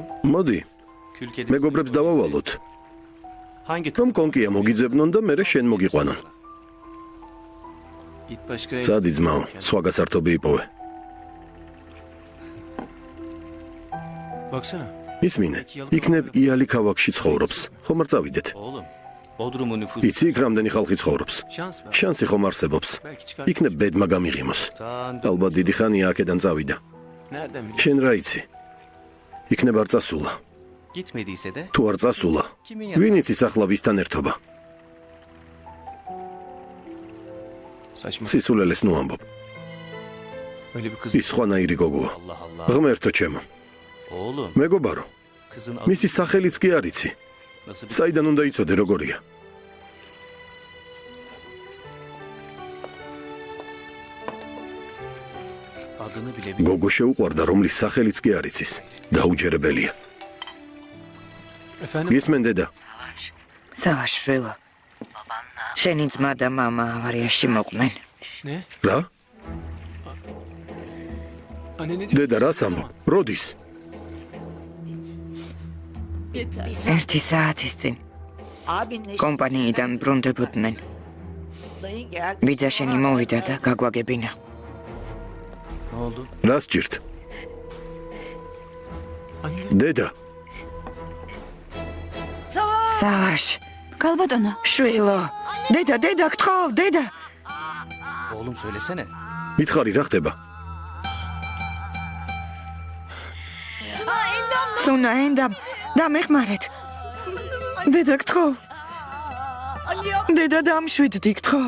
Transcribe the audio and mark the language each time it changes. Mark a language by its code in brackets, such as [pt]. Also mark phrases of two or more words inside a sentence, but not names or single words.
[ka] მოდი, მეგობრებს დავავალოთ. რომ კონკია მოგიძებნონ და მერე შენ მოგიყვანონ. წადი ძმაო, სხვა გასართობი იპოვე. [tr] Baksana. [ka] ისმინე, იქნებ იალი ქალაქში ცხოვრობს. ხომ არ წავიდეთ? [tr] Oğlum, Bodrum'un nüfusu. [ka] იცი იქ რამდენი ხალხი ცხოვრობს? შანსი ხომ არსებობს. იქნებ ბედმა გამიღიმოს. ალბათ დიდი ხანია აქედან წავიდა. [tr] Nereden biliyorsun? [ka] შენ რა იცი? იქნებ არ წასულა. [tr] Gitmediyse de [ka] თუ არ წასულა, ვინ იცის ახლა ვისთან ერთობა? [tr] saçma. [ka] სისულელეს ნუ ამბობ. [tr] Öyle bir kız. [ka] ის სხვანაირი გოგოა. [tr] Allah Allah. [ka] ღმერთო ჩემო, [tr] Oğlum, [ka] მეგობარო, [tr] kızın adı [ka] მისი სახელიც კი არ იცი. [tr] nasıl bir [ka] საიდან უნდა იცოდე როგორია? [tr] adını bile bilmiyor. [ka] გოგო შეუყვარდა, რომლის სახელიც კი არ იცის. დაუჯერებელია. [tr] Efendim? [ka] გისმენ დედა? სავაშვილო. შენი ძმა და მამა ავარიაში მოყვნენ. [tr] Ne? [ka] რა? [tr] Anne ne diyor? [ka] დედა რას ამბობ? როდის? ერთი საათის წინ კომპანიიდან ბრუნდებოდნენ. ბიძაშენი მოვიდა და გაგვაგებინა. [tr] Ne oldu? [ka] რას ჭირთ? [tr] Anne. [ka] დედა, სავაშ, Kalbadona. შვილო. დედა, დედა, გთხოვ, დედა. [tr] Oğlum söylesene. [ka] მითხარი რა ხდება? სუნა, ენდამ, დამეხმარეთ. დედა, გთხოვ. დედა, დამშვიდდი, გთხოვ.